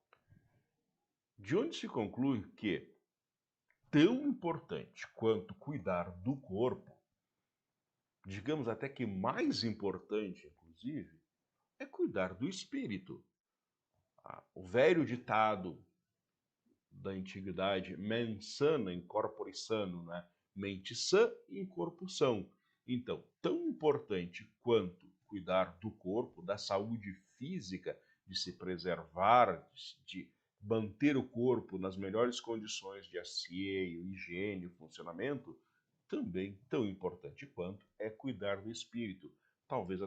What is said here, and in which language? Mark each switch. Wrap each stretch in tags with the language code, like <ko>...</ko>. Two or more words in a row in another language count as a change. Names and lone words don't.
<pt>De onde se conclui que, tão importante quanto cuidar do corpo, digamos até que mais importante, inclusive, é cuidar do espírito. O velho ditado da antiguidade,</pt> <la>mens sana in corpore sano,</la> <pt>né? mente sã em corpo são. Então, tão importante quanto cuidar do corpo, da saúde física, de se preservar, de manter o corpo nas melhores condições de asseio, higiene, funcionamento, também tão importante quanto é cuidar do espírito, talvez</pt>